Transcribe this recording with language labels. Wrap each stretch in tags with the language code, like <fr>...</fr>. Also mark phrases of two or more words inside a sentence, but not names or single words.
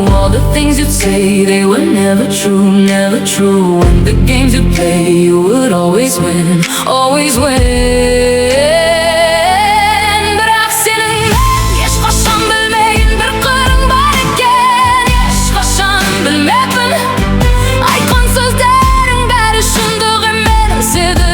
<en>All the things you'd say, they were never true. And the games you'd play, you would always win.</en> <kk>Бірақ сенің ешқашан білмеген бір қырың бар екен. Ешқашан білмеппін, айтқан сөздерің бәрі шындық емес еді.</kk>